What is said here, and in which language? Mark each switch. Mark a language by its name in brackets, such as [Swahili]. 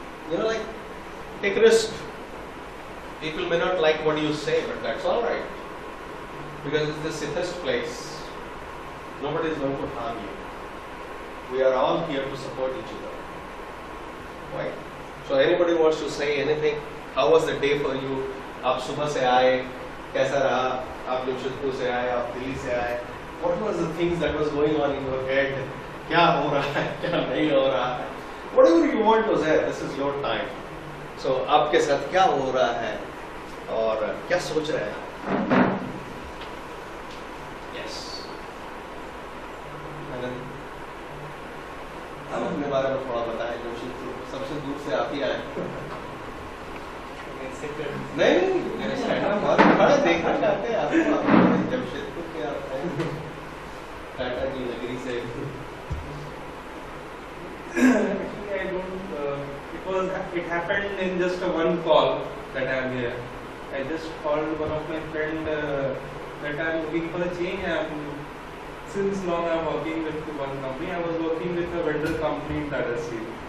[English] You know, like, take a risk. People may not like what you say, but that's all right. Because it's the safest place. Nobody is going to harm you. We are all here to support each other. Right? So anybody wants to say anything? How was the day for you? [Hindi] आप सुबह से आए, कैसा रहा? आप जमशेदपुर से आए, आप दिल्ली से आए. [English] What was the things that was going on in your head? [Hindi] क्या हो रहा है? क्या नहीं हो रहा है? [English] Whatever you want to say, this is your time. [Hindi] So आपके साथ क्या हो रहा है और क्या सोच रहे हैं? [English] Yes. [Hindi] हम अपने बारे में थोड़ा बताएं. जमशेदपुर सबसे दूर से आप ही आए. नहीं बड़ा देखना चाहते हैं आपको. जमशेदपुर के आप हैं, टाटा की नगरी से. [English] Actually, I don't. It happened in just a one call that I am here. I just called one of my friend that I am looking for a change. Since long I am working with one company. I was working with a vendor company in Tata Steel.